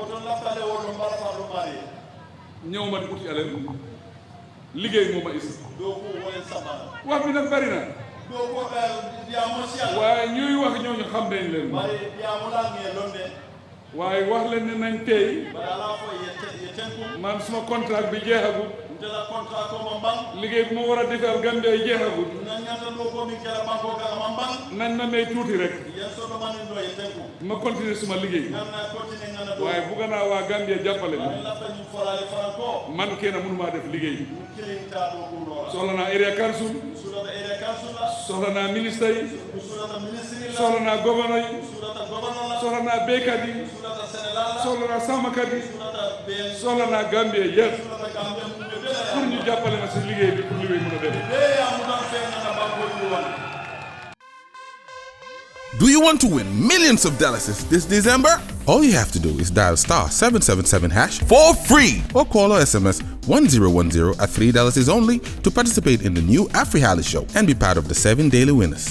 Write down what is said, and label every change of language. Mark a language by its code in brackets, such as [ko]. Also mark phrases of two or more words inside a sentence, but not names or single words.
[wo] ñëw ma di uti alal liggéey moo ma is wax bi nag bari na waaye ñuy wax ñooñu xam nañ leen waaye wax leen ne nañ tey man suma contrat bi jeexagul liggéey bu ma war a defal Gambia yi jeexagul nañ ma may tuuti rek ma continuer suma liggéey waaye bugga naa waa Gambia jàppale man kenn mënumaa def liggéey soxla naa [en] area council [wo] soxla naa ministre yi soxla naa gouverneur yi soxla naa béykat yi soxla naa sàmmkat yi soxla naa Gambia yëpp pour ñu jàppale ma si liggéey bi pour liggéey mën a dem. [en] Do you want to win millions of dollars this December? All you have to do is dial *777# for free or call or SMS 1010 at $3 is only to participate in the new AfriHali show and be part of the 7 daily winners.